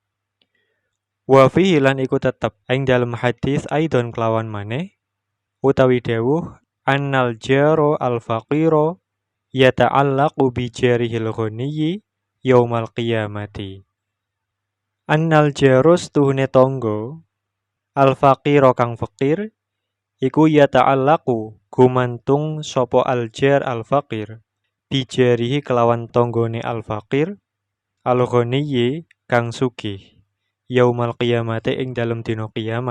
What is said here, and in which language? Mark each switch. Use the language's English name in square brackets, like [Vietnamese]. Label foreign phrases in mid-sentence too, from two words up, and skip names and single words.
[Arabic] وفيه [Javanese] lan iku tetep ing dalem hadis [Arabic] aidon [Javanese] kelawan maneh utawi dawuh [Arabic] أن الجار الفقير يتعلق بجاره الغني يوم القيامة. أن الجار [Javanese] stuhune tangga [Arabic] الفقير [Javanese] kang fakir iku yata'allaqu gumantung sapa [Arabic] الجار الفقير بجاره [Javanese] kelawan tanggane [Arabic] الفقير الغني [Javanese] kang sugih [Arabic] يوم القيامة [Javanese] ing dalem dina kiamat.